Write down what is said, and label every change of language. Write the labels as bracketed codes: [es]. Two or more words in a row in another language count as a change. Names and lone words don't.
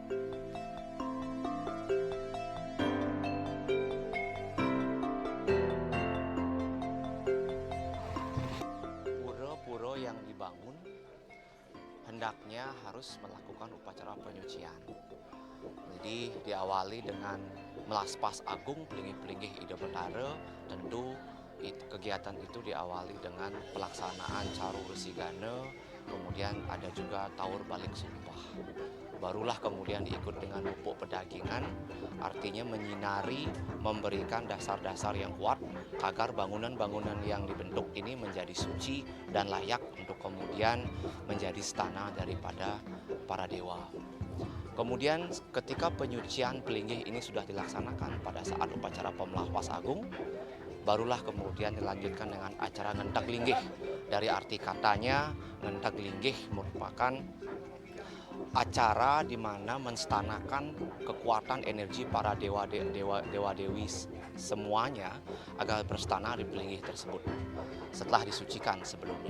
[id] Pura-pura yang dibangun hendaknya harus melakukan upacara penyucian. Jadi diawali dengan melaspas agung pelinggih-pelinggih Ida Betara. Tentu kegiatan itu diawali dengan pelaksanaan caru resigana, kemudian ada juga taur balik sumpah. Barulah kemudian diikut dengan pupuk pedagingan, artinya menyinari, memberikan dasar-dasar yang kuat agar bangunan-bangunan yang dibentuk ini menjadi suci dan layak untuk kemudian menjadi stana daripada para dewa. Kemudian ketika penyucian pelinggih ini sudah dilaksanakan pada saat upacara Pemlahwas Agung, barulah kemudian dilanjutkan dengan acara ngentak linggih. Dari arti katanya, ngentak linggih merupakan acara di mana menstanakan kekuatan energi para dewa-dewi semuanya agar berstana di pelinggih tersebut setelah disucikan sebelumnya.